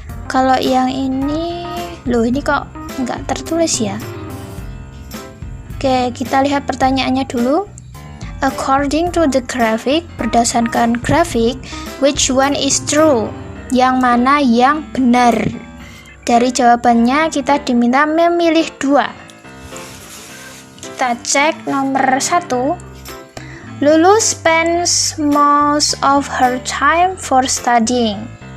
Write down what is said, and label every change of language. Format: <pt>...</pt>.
<id>Kalau yang ini, ini kok nggak tertulis ya? Oke, kita lihat pertanyaannya dulu.</id> <en>According to the graphic,</en> <id>berdasarkan grafik,</id> <en>which one is true?</en> <id>Yang mana yang benar? Dari jawabannya kita diminta memilih 2. Kita cek nomor 1.</id> <en>Lulu spends most of her time for studying.</en>